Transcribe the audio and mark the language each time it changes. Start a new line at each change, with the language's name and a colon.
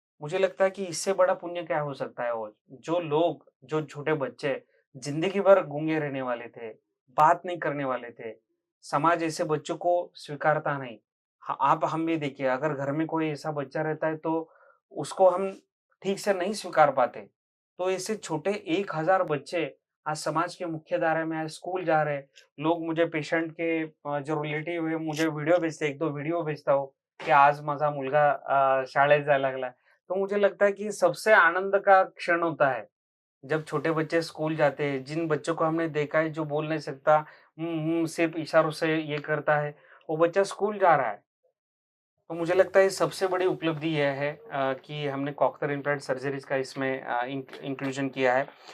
Hindi: मुझे लगता है कि इससे बड़ा पुण्य क्या हो सकता है और जो लोग, जो छोटे बच्चे ज़िंदगी भर गूंगे रहने वाले थे, बात नहीं करने वाले थे, समाज ऐसे बच्चों को स्वीकारता नहीं। आप हम भी देखिए, अगर घर में कोई ऐसा बच्चा रहता है तो उसको हम ठीक से नहीं स्वीकार पाते। तो ऐसे छोटे 1000 बच्चे आज समाज के मुख्य धारा में आज स्कूल जा रहे हैं। लोग मुझे पेशेंट के जो रिलेटिव है मुझे व्हिडिओ भेजते, 1-2 व्हिडिओ भेजता हो, की
Marathi: आज माझा मुलगा शाळेत जायला लागला.
Hindi: तो मुझे लगता है कि सबसे आनंद का क्षण होता है, जब छोटे बच्चे स्कूल जाते हैं, जिन बच्चों को हमने देखा है जो बोल नहीं सकता, सिर्फ इशारों से ये करता है, वो बच्चा स्कूल जा रहा है। तो मुझे लगता है सबसे बड़ी उपलब्धि यह है कि हमने कॉकलियर इम्प्लांट सर्जरीज़ का इसमें इंक्लूजन किया है।